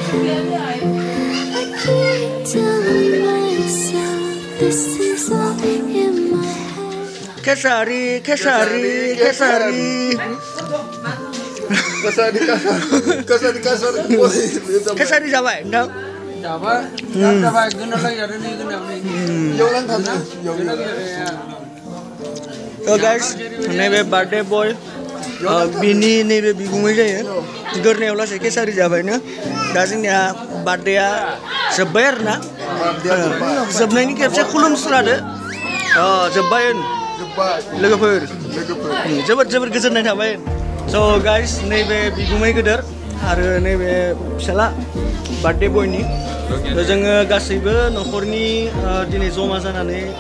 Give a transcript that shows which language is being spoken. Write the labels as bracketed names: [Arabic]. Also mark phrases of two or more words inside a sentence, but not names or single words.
[English] I keep telling myself this is all in my head. [Bodo] Kesari Kesari जाबाय नोंथां जाबाय गनो लागि आरो नै गनो यौलां थाना तो गाइस नैबे [English] birthday boy [Bodo] बिनि नैबे बिगुमै जायो गोरनायाव लासै केसारि जाबायनो दा जोंनिया बर्थडेआ जोब्बाय आरोना जोबनायनि खेबसे खुलुमस्रादो जोब्बाय लोगोफोर जोबोद गोजोननाय थाबाय स' गाइस नैबे बिगुमै गोदोर आरो नैबे फिसाला बर्थडे बयनि जोङो गासैबो न'खरनि दिनै जमा जानानै